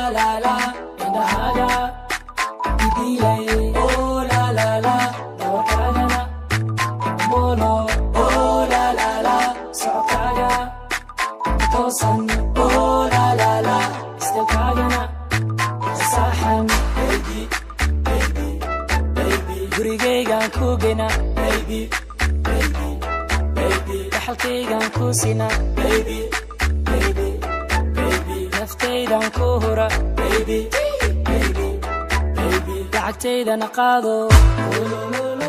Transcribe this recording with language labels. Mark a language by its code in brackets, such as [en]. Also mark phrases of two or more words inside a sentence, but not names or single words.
[so] la la indhahaaga idilay oh la la la dawakagana molo oh la la la socodkaaga toosan oh la la la istakagana saxan [en] baby baby baby [so] gurigaygaan ku gena [en] baby baby baby [so] dhaxalkaygaan ku sina [en] baby baby baby [so] naftaydan ku hura [en] baby baby baby [so] lacagtaydana qaado